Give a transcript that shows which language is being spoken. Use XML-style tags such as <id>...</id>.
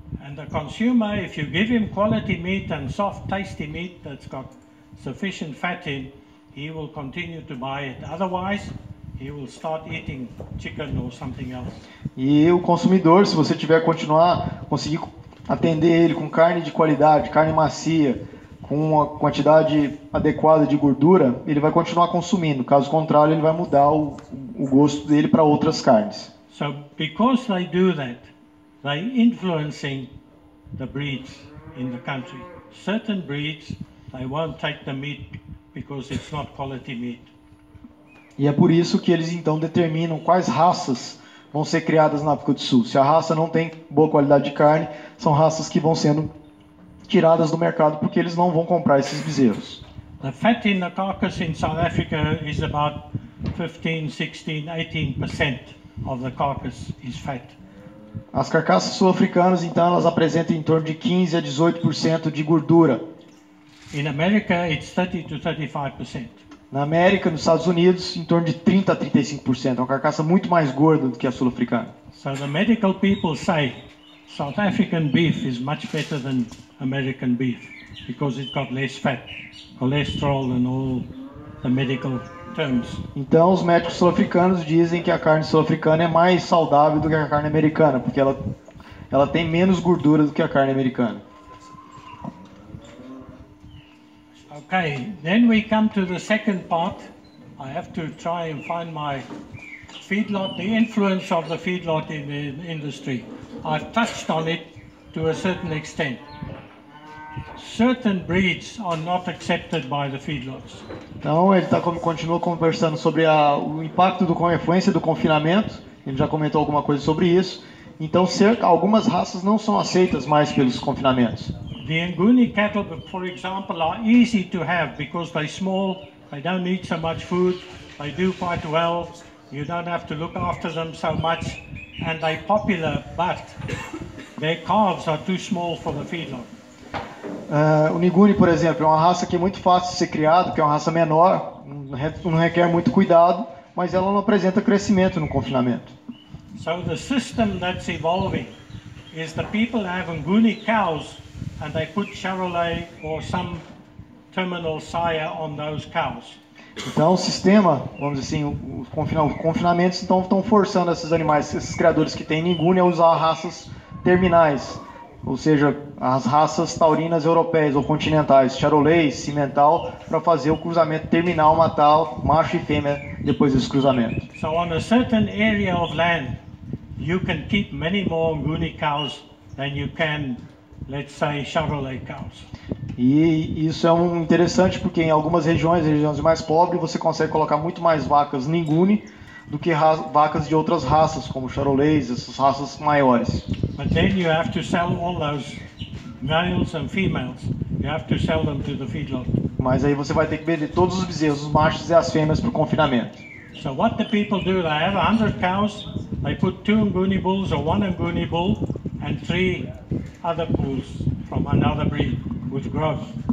<en>And the consumer, if you give him quality meat and soft, tasty meat that's got sufficient fat in, he will continue to buy it. Otherwise, he will start eating chicken or something else.</en> <pt>E o consumidor, se você conseguir atender ele com carne de qualidade, carne macia, com uma quantidade adequada de gordura, ele vai continuar consumindo. Caso contrário, ele vai mudar o gosto dele para outras carnes.</pt> <en>So because they do that, they influencing the breeds in the country. Certain breeds, they won't take the meat because it's not quality meat.</en> <pt>E é por isso que eles então determinam quais raças vão ser criadas na África do Sul. Se a raça não tem boa qualidade de carne, são raças que vão sendo tiradas do mercado porque eles não vão comprar esses bezerros.</pt> <en>The fat in the carcass in South Africa is about 15, 16, 18% of the carcass is fat.</en> <pt>As carcaças sul-africanas, então, elas apresentam em torno de 15 a 18% de gordura.</pt> <en>In America, it's 30 to 35%.</en> <pt>Na América, nos Estados Unidos, em torno de 30 a 35%. É uma carcaça muito mais gorda do que a sul-africana.</pt> <en>So the medical people say South African beef is much better than American beef because it's got less fat, cholesterol and all the medical terms.</en> <pt>Então, os médicos sul-africanos dizem que a carne sul-africana é mais saudável do que a carne americana, porque ela tem menos gordura do que a carne americana.</pt> <en>Okay, then we come to the second part. I have to try and find my feedlot, the influence of the feedlot in the industry. I've touched on it to a certain extent. Certain breeds are not accepted by the feedlots.</en> <pt>Então, ele continua conversando sobre o impacto a influência do confinamento. Ele já comentou alguma coisa sobre isso. Então, algumas raças não são aceitas mais pelos confinamentos.</pt> <en>The Nguni cattle, for example, are easy to have because they're small, they don't need so much food, they do quite well, you don't have to look after them so much, and they're popular, but their calves are too small for the feedlot.</en> <pt>O Nguni, por exemplo, é uma raça que é muito fácil de ser criada, que é uma raça menor, não requer muito cuidado, mas ela não apresenta crescimento no confinamento.</pt> <en>So the system that's evolving is the people have Nguni cows and they put Charolais or some terminal sire on those cows.</en> <pt>Então o sistema, vamos dizer assim, os confinamentos estão forçando esses animais, esses criadores que têm Nguni a usar raças terminais, ou seja, as raças taurinas europeias ou continentais, Charolais, Cimental, para fazer o cruzamento terminal, matar macho e fêmea depois desse cruzamento.</pt> <en>So on a certain area of land, you can keep many more Nguni cows than you can, let's say, Charolais cows.</en> <pt>E isso é interessante porque em algumas regiões mais pobres, você consegue colocar muito mais vacas Nguni do que vacas de outras raças, como Charolais, essas raças maiores.</pt> <en>But then you have to sell all those males and females. You have to sell them to the feedlot.</en> <pt>Mas aí você vai ter que vender todos os bezerros, os machos e as fêmeas para o confinamento.</pt> <en>So what the people do, they have 100 cows, they put 2 Nguni bulls or 1 Nguni bull and 3 other bulls from another breed with growth.</en>